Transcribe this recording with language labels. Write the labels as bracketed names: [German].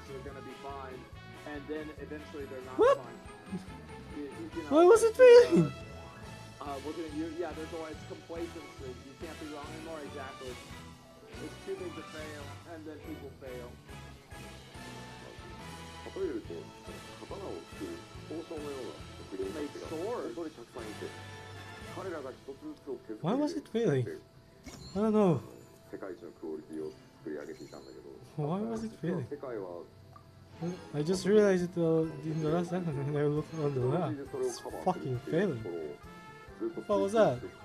[English] They're gonna be fine, and then eventually they're not What? fine. You know, Why was it failing? yeah, it's complacency. You can't be wrong anymore. Exactly. It's too big to fail, and then people fail. [Japanese] 例えると、刀を作る刀匠のような職人たちが本当にたくさんいて、彼らが一つずつを削って [English] Why was it failing? I don't know. [Japanese] 世界一のクオリティを作り上げていたんだけど、 [English] Why was it failing? [Japanese] 世界は [English] I just realized it in the last second and I looked on the map. It's fucking failing. What was that?